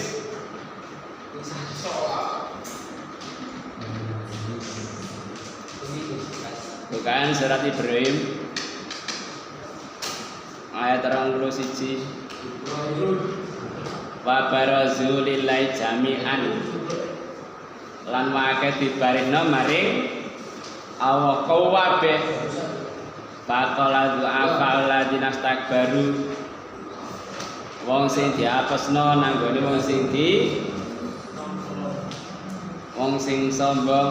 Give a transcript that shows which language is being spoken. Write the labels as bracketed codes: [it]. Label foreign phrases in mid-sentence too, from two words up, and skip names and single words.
[id] Bukan surat Ibrahim ayat 31. [ar] وبرزوا لله جميعا [jv] lan wae dibarino maring Allah kabeh. [ar] فقال الضعفاء الذين استكبروا [jv] wong sing diapesno nanggone wong sing sombong.